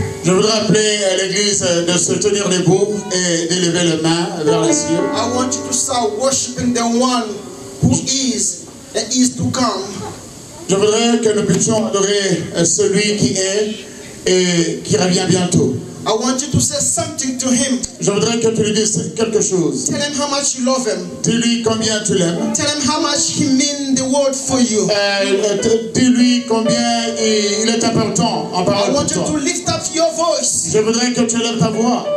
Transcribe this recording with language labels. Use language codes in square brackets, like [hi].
[fr] Je voudrais appeler l'église de se tenir debout et d'élever les mains vers les cieux. [en] I want you to start worshiping the one who is and is to come. [fr] Je voudrais que nous puissions adorer celui qui est et qui revient bientôt. [en] I want you to say something to him. [fr] Je voudrais que tu lui dises quelque chose. [en] Tell him how much you love him. [fr] Dis-lui combien tu l'aimes. [en] Tell him how much he means the world for you. [fr] Dis-lui combien il est important en parole [en] I [fr] pour [en] want you [fr] toi. [en] to lift up your voice. [fr] Je voudrais que tu élèves ta voix.